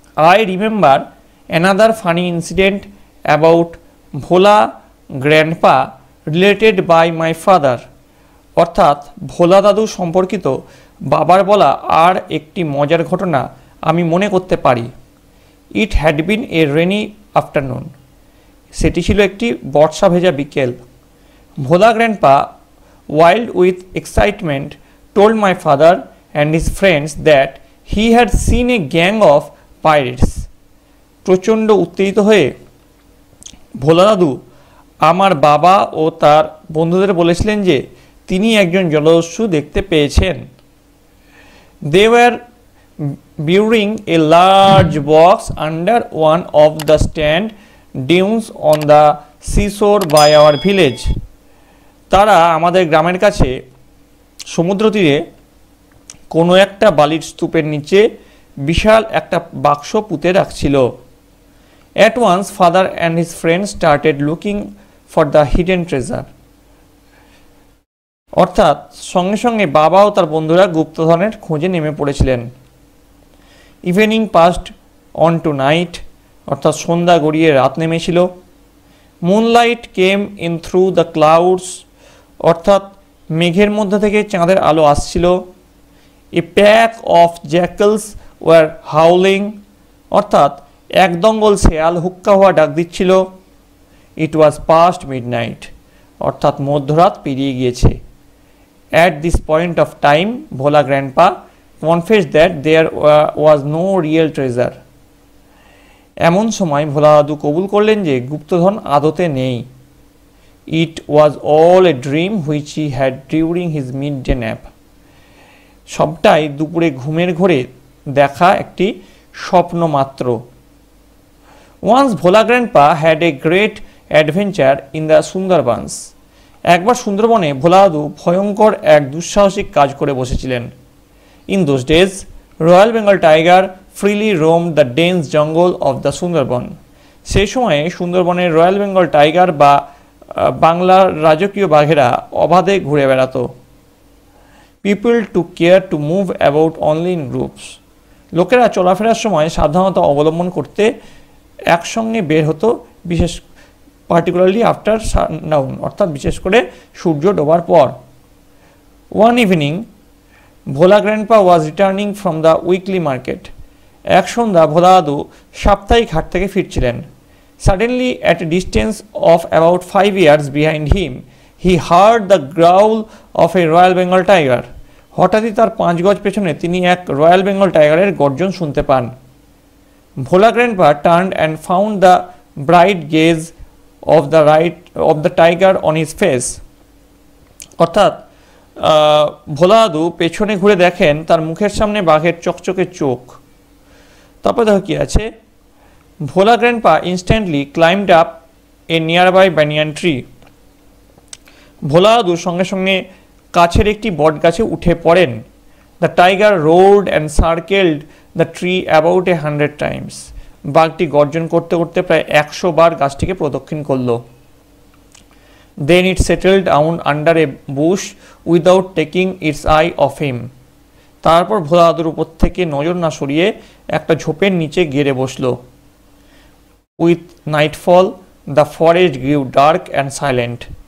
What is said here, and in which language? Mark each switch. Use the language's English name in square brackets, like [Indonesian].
[English] I remember another funny incident about Bhola grandpa related by my father, [Bangla] অর্থাৎ ভোলা দাদু সম্পর্কিত বাবার বলা আর একটি মজার ঘটনা আমি মনে করতে পারি। [English] it had been a rainy afternoon, [Bangla] সেটি ছিল একটি বর্ষা ভেজা বিকেল। [English] Bhola grandpa, wild with excitement, told my father and his friends that he had seen a gang of pirates. [Bangla] প্রচণ্ড উত্তেজিত হয়ে ভোলা দাদু আমার বাবা ও তার বন্ধুদের বলেছিলেন যে তিনি একজন জলদস্যু দেখতে পেয়েছেন। [English] They were burying a large box under one of the sand dunes on the seashore by our village. [Bangla] তারা আমাদের গ্রামের কাছে সমুদ্র তীরে কোনো একটা বালির স্তূপের নিচে বিশাল একটা বাক্স পুঁতে রাখছিল। [English] At once father and his friends started looking for the hidden treasure. [Bangla] অর্থাৎ সঙ্গে সঙ্গে বাবা ও তার বন্ধুরা গুপ্তধনের খোঁজে নেমে পড়েছিলেন। [English] evening passed on to night, [Bangla] অর্থাৎ সন্ধ্যা গড়িয়ে রাত নেমেছিল। [English] moonlight came in through the clouds, [Bangla] অর্থাৎ মেঘের মধ্যে থেকে চাঁদের আলো আসছিল। [English] a pack of jackals were howling, [Bangla] অর্থাৎ এক দঙ্গল শেয়াল হুক্কা হওয়া ডাক দিচ্ছিল। [English] it was past midnight, [Bangla] অর্থাৎ মধ্যরাত পেরিয়ে গিয়েছে। [English] At this point of time Bhola grandpa confessed that there was no real treasure. [Bangla] এমন সময় ভোলা দাদু কবুল করলেন যে গুপ্তধন আদতে নেই। [English] It was all a dream which he had during his midday nap. [Bangla] সবটাই দুপুরে ঘুমের ঘোরে দেখা একটি স্বপ্ন মাত্র। [English] Once Bhola Grandpa had a great adventure in the Sundarbans. [Bangla] একবার সুন্দরবনে ভোলা দাদু ভয়ঙ্কর এক দুঃসাহসিক কাজ করে বসেছিলেন। [English] In those days, Royal Bengal tiger freely roamed the dense jungle of the Sundarban. [Bangla] সেই সময়ে সুন্দরবনের রয়্যাল বেঙ্গল টাইগার বা বাংলার রাজকীয় বাঘেরা অবাধে ঘুরে বেড়াতো। [English] people to care to move about only in groups, [Bangla] লোকেরা চলাফেরার সময় সাবধানতা অবলম্বন করতে একসঙ্গে বের হতো, বিশেষ [English] particularly after sundown, [Bangla] অর্থাৎ বিশেষ করে সূর্য ডোবার পর। [English] one evening Bhola grandpa was returning from the weekly market, [Bangla] এক সন্ধ্যা ভোলা দাদু সাপ্তাহিক হাট থেকে ফিরছিলেন। [English] Suddenly, at a distance of about 5 yards behind him, he heard the growl of a Royal Bengal tiger. [Bangla] হঠাৎই তার 5 গজ পেছনে তিনি এক রয়্যাল বেঙ্গল টাইগারের গর্জন শুনতে পান। [English] Bhola grandpa turned and found the bright gaze of the tiger on his face. [Bangla] অর্থাৎ ভোলা দাদু পেছনে ঘুরে দেখেন তার মুখের সামনে বাঘের চকচকে চোখ। তারপর দেখো কি আছে, [English] Bhola grandpa instantly climbed up a nearby banyan tree. [Bangla] ভোলা দাদু সঙ্গে সঙ্গে কাছের একটি বট গাছে উঠে পড়েন। [English] The tiger roared and circled the tree about 100 times. [Bangla] বাঘটি গর্জন করতে করতে প্রায় 100 বার গাছটিকে প্রদক্ষিণ করলো। [English] Then it settled down under a bush without taking its eye off him. [Bangla] তারপর ভোলা দাদুর উপর থেকে নজর না সরিয়ে একটা ঝোপের নিচে গেড়ে বসলো। [English] With nightfall, the forest grew dark and silent.